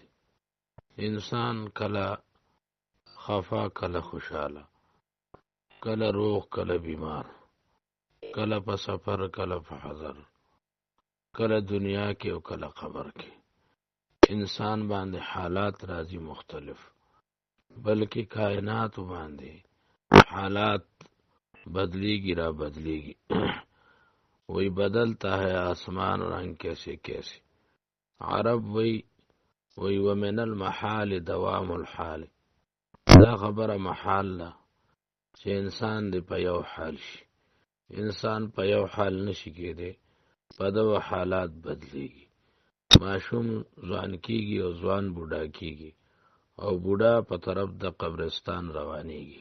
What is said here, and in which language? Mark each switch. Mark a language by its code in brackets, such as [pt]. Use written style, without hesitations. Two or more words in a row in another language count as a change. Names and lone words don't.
[ps] انسان کله خفا کله خوشاله، کله روغ کله بیمار، کله په سفر کله په حضر، کله دنیا کې او کله قبر کې. انسان باندې حالات راځي مختلف، بلکې کائنات باندې حالات بدلیگی را بدلیگی. [ur] وہی بدلتا ہے آسمان رنگ کیسے کیسے. عرب وہی [ar] ومن المحال دوام الحال. [ps] دا خبر محال لا چې انسان دی په یو حال شي. انسان په یو حال نشي کېدی، په دغه حالات بدلیږي. ماشوم ځوان کیږي او ځوان بوډا کیږي او بوډا په طرف د قبرستان روانېږي.